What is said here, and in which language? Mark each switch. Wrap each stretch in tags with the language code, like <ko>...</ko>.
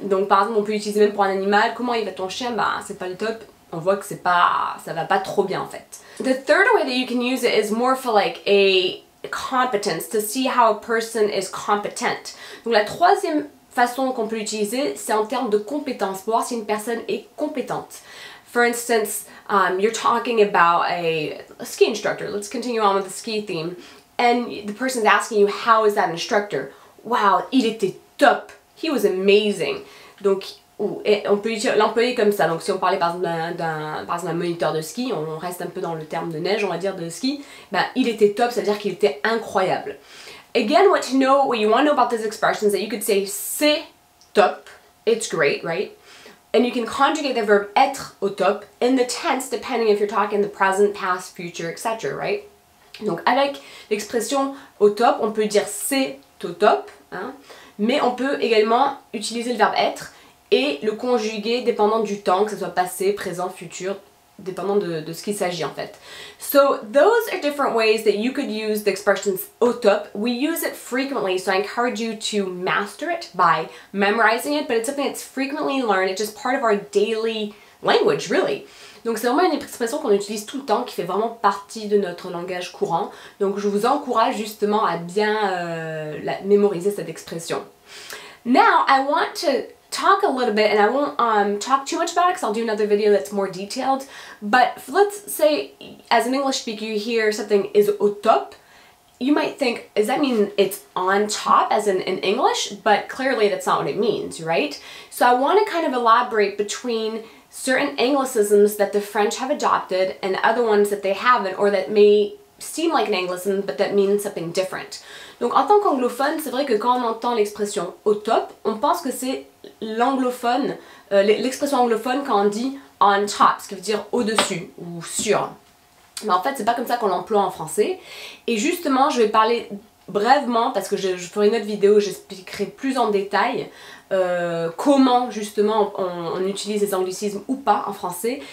<fr>Donc par exemple, on peut l'utiliser même pour un animal, comment il va ton chien? Bah, c'est pas le top. On voit que ça va pas trop bien en fait.</fr> <en>The third way that you can use it is more for like a competence, to see how a person is competent.</en> <fr>Donc la troisième façon qu'on peut l'utiliser, c'est en termes de compétences, pour voir si une personne est compétente.</fr> <en>For instance, you're talking about a ski instructor. Let's continue on with the ski theme. And the person's asking you, how is that instructor? Wow,</en> <fr>il était top.</fr> <en>He was amazing.</en> <fr>Donc, on peut l'employer comme ça. Donc, si on parlait par exemple d'un moniteur de ski, on reste un peu dans le terme de neige, on va dire, de ski, ben, il était top, ça veut dire qu'il était incroyable.</fr> <en>Again, what you want to know about this expression is that you could say</en> <fr>c'est top,</fr> <en>it's great, right? And you can conjugate the verb être au top in the tense depending if you're talking the present, past, future, etc., right?</en> <fr>Donc avec l'expression au top, on peut dire c'est au top, hein, mais on peut également utiliser le verbe être et le conjuguer dépendant du temps, que ce soit passé, présent, futur, dépendant de ce qu'il s'agit en fait.</fr> <en>So those are different ways that you could use the expressions au top. We use it frequently, so I encourage you to master it by memorizing it, but it's something that's frequently learned. It's just part of our daily language, really.</en> <fr>Donc c'est vraiment une expression qu'on utilise tout le temps, qui fait vraiment partie de notre langage courant. Donc je vous encourage justement à bien mémoriser cette expression.</fr> <en>Now I want to talk a little bit, and I won't talk too much about it because I'll do another video that's more detailed, but let's say as an English speaker you hear something is au top, you might think, does that mean it's on top as in English? But clearly that's not what it means, right? So I want to kind of elaborate between certain anglicisms that the French have adopted and other ones that they haven't, or that may seem like an anglicism but that means something different.</en> <fr>Donc en tant qu'anglophone, c'est vrai que quand on entend l'expression au top, on pense que c'est l'anglophone, l'expression anglophone quand on dit on top, ce qui veut dire au-dessus ou sur. Mais en fait, c'est pas comme ça qu'on l'emploie en français. Et justement, je vais parler brièvement, parce que je ferai une autre vidéo où j'expliquerai plus en détail comment justement on utilise les anglicismes ou pas en français.</fr>